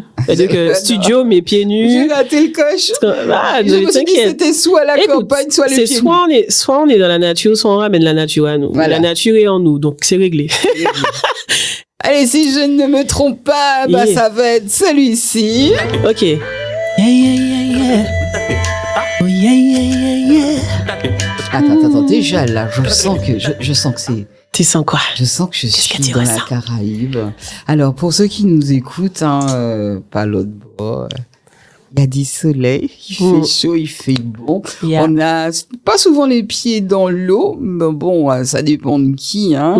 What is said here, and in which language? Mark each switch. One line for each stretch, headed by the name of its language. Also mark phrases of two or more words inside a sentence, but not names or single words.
French: C'est-à-dire que studio, mais pieds nus. J'ai raté le coche. Je me suis dit que c'était soit la campagne, soit les pieds nus. Soit on est dans la nature, soit on ramène la nature à nous. Voilà. La nature est en nous, donc c'est réglé. Allez, si je ne me trompe pas, ça va être celui-ci. Ok. Yeah, yeah, yeah, yeah. Oh, yeah, yeah, yeah, yeah. Attends, déjà là, je sens que c'est... Tu sens quoi? Je sens que je suis dans la Caraïbe. Alors, pour ceux qui nous écoutent, pas l'autre bord, il y a du soleil, il fait chaud, il fait bon. Yeah. On a pas souvent les pieds dans l'eau, mais bon, ça dépend de qui, hein.